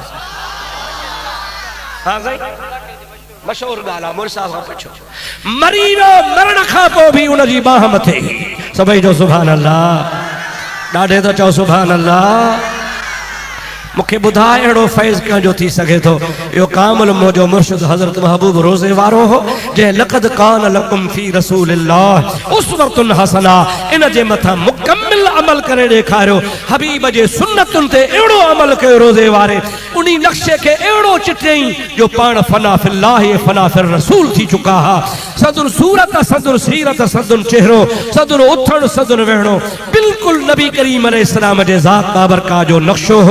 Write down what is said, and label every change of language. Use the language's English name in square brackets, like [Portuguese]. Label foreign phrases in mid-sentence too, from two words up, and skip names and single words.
[Sindhi] हाँ मशहूर ॻाल्हि आहे मुर्शिद साहब खां पुछो मरी वियो मरण खां पोइ बि उन जी बाह मथे सभई जो [Arabic] سبحان الله [Sindhi] ॾाढे त चओ [Arabic] سبحان الله. [Sindhi] मूंखे ॿुधाए अहिड़ो फैज़ कंहिंजो थी सघे थो। इहो कामिल मुंहिंजो मुर्शिद हज़रत महबूब रोज़े वारो हो जंहिं [Arabic] لقد كان لكم في رسول الله أسوة حسنة [Sindhi] इन जे मथां मुकम्मिल अमल करे ॾेखारियो। हबीब जे सुन्नतुनि ते अहिड़ो अमल कयो रोज़े वारे उन नक्शे खे अहिड़ो चिटियईं जो पाण [Arabic] فنا في الله فنا في الرسول [Sindhi] थी चुका हा। सदुन सूरत सदुन सीरत सदुन चेहरो सदुन उथण सदुन वेहणो बिल्कुलु नबी करीम अलैहिस्सलाम जे ज़ात बाबरका जो नक्शो हो।